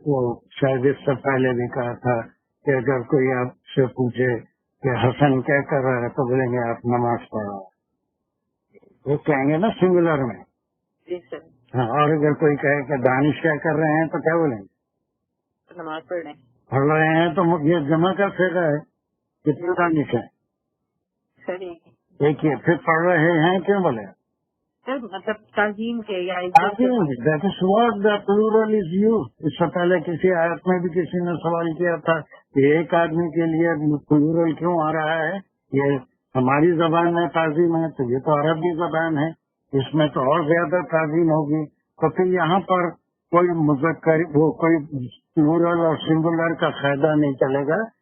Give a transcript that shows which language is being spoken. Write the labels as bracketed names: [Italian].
[Urdu] وہ شاید اس سے پہلے بھی کہا تھا کہ اگر کوئی آپ سے پوچھے کہ حسن کیا کر رہا ہے تو بولیں گے آپ نماز پڑھ رہا ہے، وہ کہیں گے نا سنگولر میں. جی سر. ہاں. اور اگر کوئی کہے کہ دانش کیا کر رہے ہیں تو کیا بولیں گے؟ نماز پڑھ رہے ہیں. تو یہ جمع کا پھیرا ہے. کتنے دانش ہے؟ سر ایک ہی. پھر پڑھ رہے ہیں کیوں بولے؟ سر مطلب تعظیم کے یا [English] That is what the plural is use. [Urdu] اس سے پہلے کسی آیت میں بھی کسی نے سوال کیا تھا کہ ایک آدمی کے لیے پلورل کیوں آ رہا ہے؟ یہ ہماری زبان میں تعظیم ہے تو یہ تو عربی زبان ہے، اس میں تو اور زیادہ تعظیم ہوگی. تو پھر یہاں پر کوئی مذکر وہ کوئی پلورل اور سنگولر کا فائدہ نہیں چلے گا.